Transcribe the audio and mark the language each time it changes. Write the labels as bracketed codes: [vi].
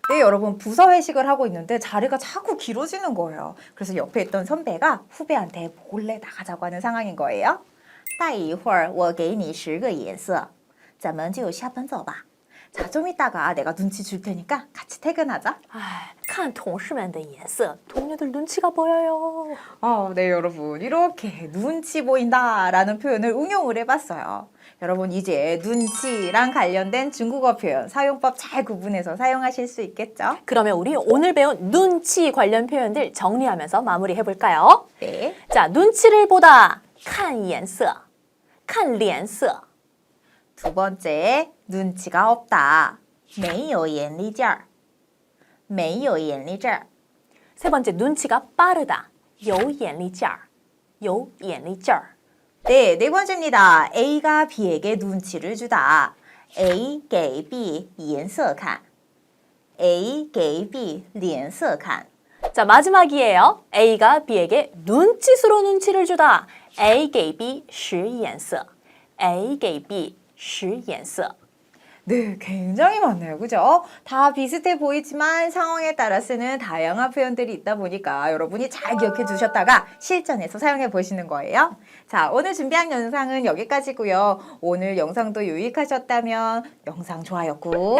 [ko] 네, 여러분 부서 회식을 하고 있는데 자리가 자꾸 길어지는 거예요. 그래서 옆에 있던 선배가 후배한테 몰래 나가자고 하는 상황인 거예요. [zh] 待一会儿我给你10个颜色咱们就下班走吧 [ko] 자, 좀 이따가 내가 눈치 줄 테니까 같이 퇴근하자. [zh] 看同事们的颜色 [ko] 동료들 눈치가 보여요. 네, 여러분 이렇게 눈치 보인다라는 표현을 응용을 해봤어요. 여러분 이제 눈치랑 관련된 중국어 표현 사용법 잘 구분해서 사용하실 수 있겠죠? 그러면 우리 오늘 배운 눈치 관련 표현들 정리하면서 마무리해 볼까요? 네. 자, 눈치를 보다 [zh] 看颜色看脸色 [ko] 두 번째, 눈치가 없다. [zh] 没有眼力劲儿没有眼力劲儿 [ko] 세 번째, 눈치가 빠르다. [zh] 有眼力劲儿有眼力劲儿 [ko] 네, 네 번째입니다. A가 B에게 눈치를 주다. [zh] A 给 B 颜色看 A 给 B 脸色看 [ko] 자, 마지막이에요. A가 B에게 눈짓으로 눈치를 주다. [zh] A 给 B 使眼色 A 给 B 使眼色 [ko] 네, 굉장히 많네요. 그죠? 다 비슷해 보이지만 상황에 따라 쓰는 다양한 표현들이 있다 보니까 여러분이 잘 기억해 두셨다가 실전에서 사용해 보시는 거예요. 자, 오늘 준비한 영상은 여기까지고요. 오늘 영상도 유익하셨다면 영상 좋아요 꾹,